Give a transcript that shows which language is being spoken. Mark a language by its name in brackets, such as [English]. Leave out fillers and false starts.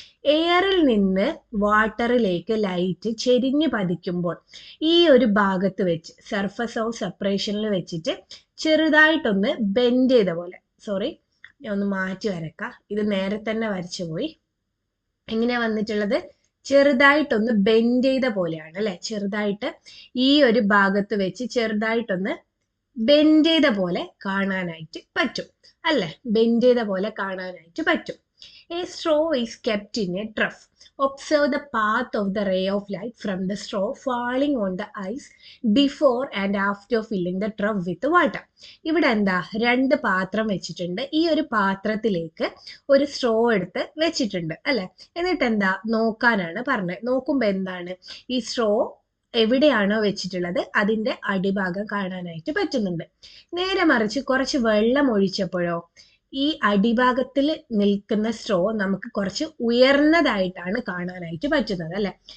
[Malayalam] എയറിൽ നിന്ന് വാട്ടറിലേക്ക് ലൈറ്റ് ചെരിഞ്ഞ് പതിക്കുമ്പോൾ ഈ ഒരു ഭാഗത്ത് വെച്ച് സർഫസ് ഓഫ് സെപ്പറേഷനിൽ വെച്ചിട്ട് ചെറുതായിട്ടൊന്ന് ബെൻഡ് ചെയ്ത പോലെ, സോറി ഞാൻ ഒന്ന് മാറ്റി വരക്കാം, ഇത് നേരെ തന്നെ വരച്ചു പോയി. എങ്ങനെയാ വന്നിട്ടുള്ളത്? ചെറുതായിട്ടൊന്ന് ബെൻഡ് ചെയ്ത പോലെയാണ് അല്ലെ. ചെറുതായിട്ട് ഈ ഒരു ഭാഗത്ത് വെച്ച് ചെറുതായിട്ടൊന്ന് ബെൻഡ് ചെയ്ത പോലെ കാണാനായിട്ട് പറ്റും അല്ലെ. ബെൻഡ് ചെയ്ത പോലെ കാണാനായിട്ട് പറ്റും. [English] A straw is kept in a trough. Observe the path of the ray of light from the straw falling on the ice before and after filling the trough with water. [Malayalam] ഇവിടെ എന്താ, രണ്ട് പാത്രം വെച്ചിട്ടുണ്ട്. ഈ ഒരു പാത്രത്തിലേക്ക് ഒരു സ്ട്രോ എടുത്ത് വെച്ചിട്ടുണ്ട് അല്ലെ. എന്നിട്ട് എന്താ നോക്കാനാണ് പറഞ്ഞത്. നോക്കുമ്പോൾ എന്താണ്, ഈ സ്ട്രോ എവിടെയാണോ വെച്ചിട്ടുള്ളത് അതിന്റെ അടിഭാഗം കാണാനായിട്ട് പറ്റുന്നുണ്ട്. നേരെ മറിച്ച് കുറച്ച് വെള്ളം ഒഴിച്ചപ്പോഴോ ഈ അടിഭാഗത്തിൽ നിൽക്കുന്ന സ്ട്രോ നമുക്ക് കുറച്ച് ഉയർന്നതായിട്ടാണ് കാണാനായിട്ട് പറ്റുന്നത് അല്ലെ.